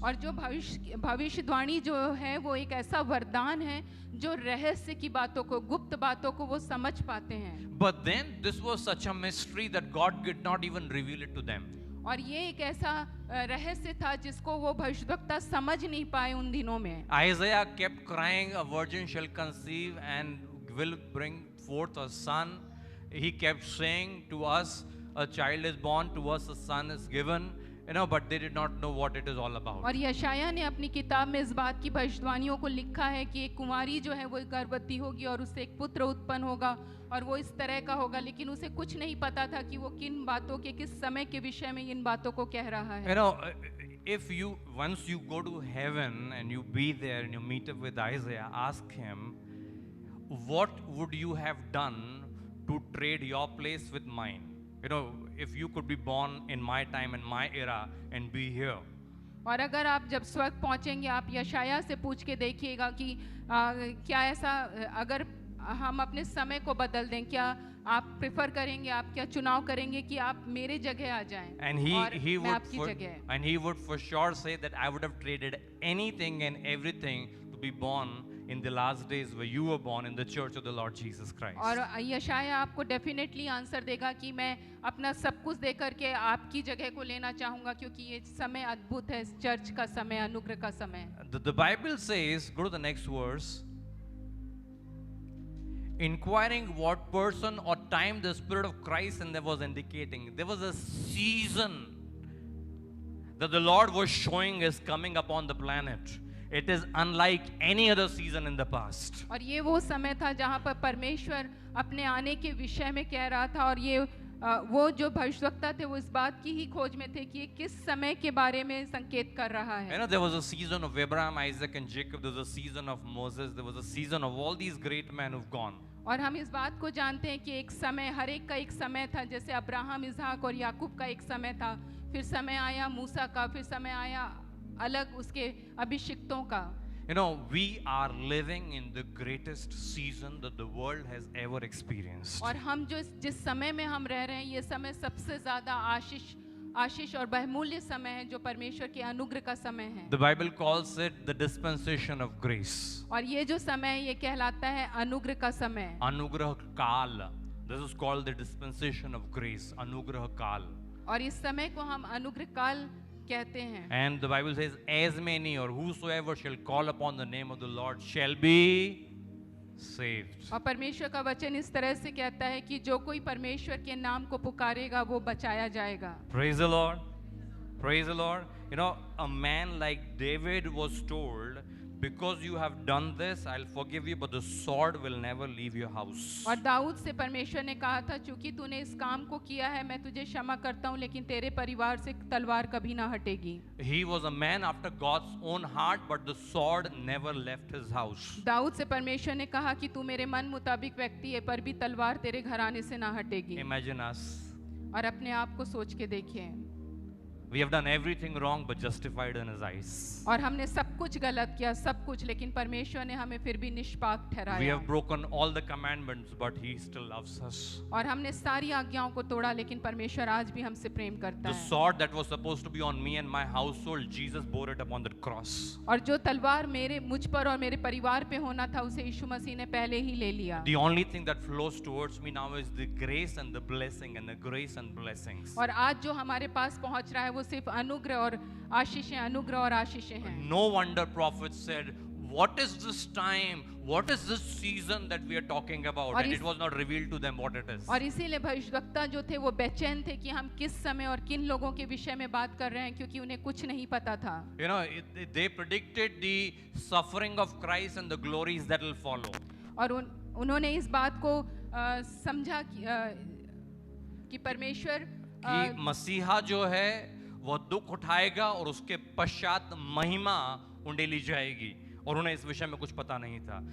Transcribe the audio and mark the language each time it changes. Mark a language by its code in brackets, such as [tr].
[hi] और जो भविष्यवाणी जो है वो एक ऐसा वरदान है जो रहस्य की बातों को गुप्त बातों को वो समझ पाते हैं. [en] But then this was such a mystery that God did not even reveal it to them. [hi] और ये एक ऐसा रहस्य था जिसको वो भविष्यवक्ता समझ नहीं पाए उन दिनों में. [en] Isaiah kept crying, a virgin shall conceive and will bring forth a son. He kept saying to us, a child is born, to us a son is given. But they did not know what it is all about. [hi] और यशायाह ने अपनी किताब में इस बात की भविष्यवाणियों को लिखा है कि एक कुमारी जो है वो गर्भवती होगी और उससे एक पुत्र उत्पन्न होगा और वो इस तरह का होगा, लेकिन उसे कुछ नहीं पता था कि वो किन बातों के किस समय के विषय में इन बातों को कह रहा है. [en] If you once you go to heaven and you be there and you meet up with Isaiah, ask him, what would you have done to trade your place with mine? If you could be born in my time and my era and be here. [hi] और अगर आप जब स्वर्ग पहुंचेंगे आप यशायाह से पूछ के देखिएगा कि क्या ऐसा अगर हम अपने समय को बदल दें, क्या आप प्रेफर करेंगे, आप क्या चुनाव करेंगे कि आप मेरे जगह आ जाएं [en] and [hi] मैं आपकी जगह. [en] And he would for sure say that I would have traded anything and everything to be born in the last days where you were born in the church of the Lord Jesus Christ. [hi] और यशायाह आपको [en] definitely answer [hi] देगा कि मैं अपना सब कुछ दे करके आपकी जगह को लेना चाहूंगा क्योंकि ये समय अद्भुत है, चर्च का समय, अनुग्रह का समय. [en] The Bible says, go to the next verse, inquiring what person or time the Spirit of Christ in them was indicating. There was a season that the Lord was showing is coming upon the planet. It is unlike any other season in the past. [hi] और ये वो समय था जहाँ पर परमेश्वर अपने आने के विषय में कह रहा था और ये वो जो भविष्यवक्ता थे वो इस बात की ही खोज में थे कि ये किस समय के बारे में संकेत कर रहा है. [en] There was a season of Abraham, Isaac and Jacob. There was a season of Moses. There was a season of all these great men who've gone. [hi] और हम इस बात को जानते हैं कि एक समय, हर एक का एक समय था. जैसे अब्राहम, इसहाक और याकूब का एक समय था, फिर समय आया मूसा का, फिर समय आया अलग उसके अभिषिक्तों का. [en] We are living in the greatest season that the world has ever experienced. [hi] और हम जो जिस समय में हम रह रहे हैं ये समय सबसे ज्यादा आशीष और बहुमूल्य समय है जो परमेश्वर के अनुग्रह का समय है. [en] The Bible calls it the dispensation of grace. [hi] और ये जो समय है ये कहलाता है अनुग्रह का समय. अनुग्रह काल. [en] This is called the dispensation of grace. [hi] अनुग्रह काल. और इस समय को हम अनुग्रह काल कहते हैं. [en] And the Bible says, as many or whosoever shall call upon the name of the Lord shall be saved. [hi] और परमेश्वर का वचन इस तरह से कहता है कि जो कोई परमेश्वर के नाम को पुकारेगा वो बचाया जाएगा. [en] Praise the Lord. Praise the Lord. A man like David was told, because you have done this, I'll forgive you, but the sword will never leave your house. [hi] और दाऊद से परमेश्वर ने कहा था, चूंकि तूने इस काम को किया है मैं तुझे क्षमा करता हूँ, लेकिन तेरे परिवार से तलवार कभी ना हटेगी. [en] He was a man after God's own heart, but the sword never left his house. [hi] Dawood से परमेश्वर ने कहा कि तू मेरे मन मुताबिक व्यक्ति है, पर भी तलवार तेरे घराने से ना हटेगी. [en] Imagine us. [hi] और अपने आप को सोच के देखिए. [en] We have done everything wrong but justified in His eyes. [hi] और हमने सब कुछ गलत किया, सब कुछ, लेकिन परमेश्वर ने हमें फिर भी निष्पाप [en] We [hi] ठहराया। [en] have broken all the commandments but He still loves us. [hi] और हमने सारी आज्ञाओं को तोड़ा, लेकिन परमेश्वर आज भी हमसे प्रेम करता [en] The [hi] है। [en] sword that was supposed to be on me and my household, Jesus bore it upon the cross. [hi] और जो तलवार मुझ पर और मेरे परिवार पे होना था, उसे यीशु मसीह ने पहले ही ले लिया। [en] The only thing that flows towards me now is the grace and the blessing and the grace and blessings. [hi] और आज जो हमारे पास पहुंच रहा है वो सिर्फ अनुग्रह और आशीषें, अनुग्रह और आशीषें हैं। [en] No wonder prophets said, what is this time? What is this season that we are talking about? And it was not revealed to them what it is. [hi] और इसीलिए भविष्यवक्ता जो थे वो बेचैन थे कि हम किस समय और किन लोगों के विषय में बात कर रहे हैं, क्योंकि उन्हें कुछ नहीं पता था। [en] You know, they predicted the suffering of Christ and the glories that will follow. [hi] और उन्होंने इस बात को समझा कि परमेश्वर कि मसीहा जो है वो दुख उठाएगा और उसके पश्चात महिमा उंडेली जाएगी, और उन्हें इस विषय में कुछ पता नहीं था।